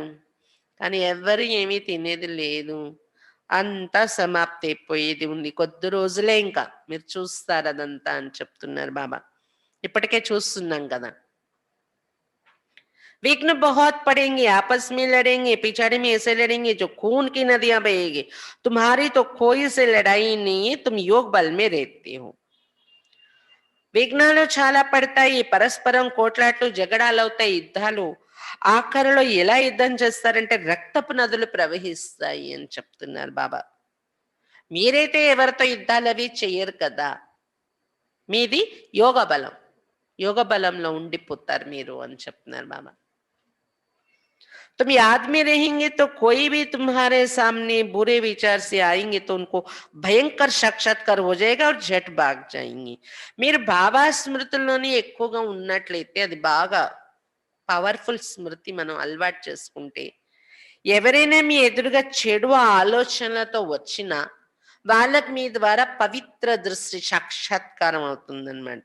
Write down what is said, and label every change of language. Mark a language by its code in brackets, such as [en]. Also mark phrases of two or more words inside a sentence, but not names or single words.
[te] కానీ ఎవ్వరు ఏమీ తినేది లేదు, అంతా సమాప్తి అయిపోయేది ఉంది, కొద్ది రోజులే ఇంకా మీరు చూస్తారు అదంతా అని చెప్తున్నారు బాబా. ఇప్పటికే చూస్తున్నాం కదా. [hi] विघ्न बहुत पड़ेंगे, आपस में लड़ेंगे, पिछाड़ी में ऐसे लड़ेंगे जो खून की नदियां बहेगी, तुम्हारी तो कोई से लड़ाई नहीं है, तुम योग बल में रहते हो। [te] విఘ్నాలు చాలా పడతాయి, పరస్పరం కోట్లాట్లు జగడాలు అవుతాయి, యుద్ధాలు. ఆఖరిలో ఎలా యుద్ధం చేస్తారంటే రక్తపు నదులు ప్రవహిస్తాయి అని చెప్తున్నారు బాబా. మీరైతే ఎవరితో యుద్ధాలు అవి చెయ్యరు కదా, మీది యోగ బలం, యోగ బలంలో ఉండిపోతారు మీరు అని చెప్తున్నారు బాబా. [hi] तुम याद में रहेंगे तो कोई भी तुम्हारे सामने बुरे विचार से आएंगे तो उनको [te] భయంకర సాక్షాత్కారం [hi] हो जाएगा और झट भाग जाएंगे। [te] మీరు భావా స్మృతుల్లోని ఎక్కువగా ఉన్నట్లయితే అది బాగా పవర్ఫుల్ స్మృతి మనం అలవాటు చేసుకుంటే, ఎవరైనా మీ ఎదురుగా చెడు ఆలోచనలతో వచ్చినా వాళ్ళకి మీ ద్వారా పవిత్ర దృష్టి సాక్షాత్కారం అవుతుందన్నమాట.